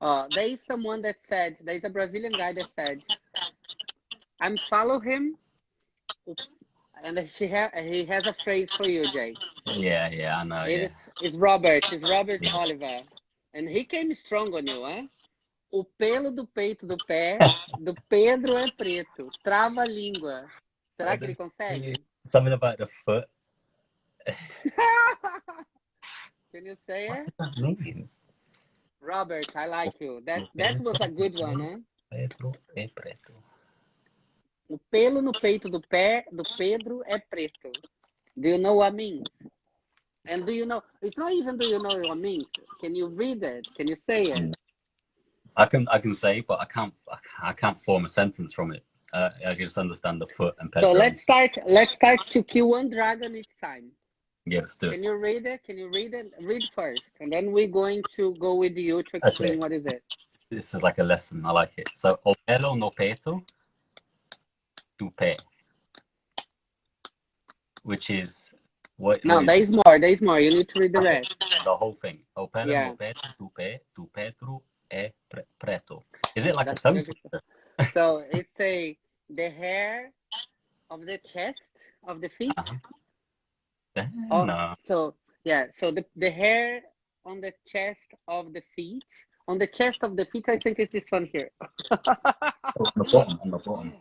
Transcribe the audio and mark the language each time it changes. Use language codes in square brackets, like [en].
[en] There is someone that said. There is a Brazilian guy that said, "I'm follow him." And he has a phrase for you, Jake. Yeah, I know. It's Robert. It's Robert Oliver. And he came strong on you, hein? [pt] O pelo do peito do pé do Pedro é preto. Trava a língua. Será que ele consegue? [en] Something about the foot. Can you say it? What does that mean? Robert, I like you. That was a good one, huh? [pt] Pedro é preto. O pelo no peito do pé do Pedro é preto. [en] Do you know what it means? And do you know? It's not even do you know what it means. Can you read it? Can you say it? I can say, but I can't form a sentence from it. I just understand the foot and Pedro. So let's start to kill one dragon each time. Yeah, let's do it. Can you read it? Read first, and then we're going to go with you to explain what is it. This is like a lesson. I like it. [pt] So, o pelo no peito do pé, [en] which is what? No, there is more. There is more. You need to read the rest. The whole thing. [pt] O pelo no peito do pé do Pedro é preto. [en] Is it like a tongue twister? So it's the hair of the chest of the feet. No. So yeah. So the hair on the chest of the feet On the chest of the feet, I think it's this one here. On the bottom, on the bottom.